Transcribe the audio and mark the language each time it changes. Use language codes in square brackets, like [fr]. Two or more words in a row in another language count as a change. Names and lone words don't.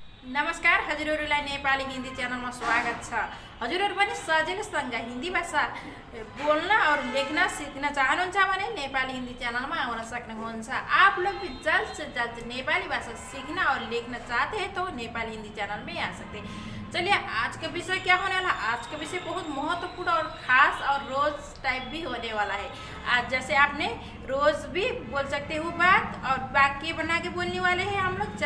[ne] नमस्कार हजुरहरूलाई नेपाली हिन्दी च्यानलमा स्वागत छ। हजुरहरू पनि सजिलोसँग हिन्दी भाषा बोल्न और लेख्न सिक्न चाहनुहुन्छ भने नेपाली हिन्दी च्यानलमा आउन सक्नुहुन्छ। [hi] आप लोग भी जल्द से जल्द नेपाली भाषा सीखना और लिखना चाहते हैं तो नेपाली हिंदी चैनल में आ सकते हैं। चलिए आज का विषय क्या होने वाला। आज का विषय बहुत महत्वपूर्ण और खास और रोज टाइप भी होने वाला है। आज जैसे आपने रोज भी बोल सकते हो बात और वाक्य बना के बोलने वाले हैं हम लोग।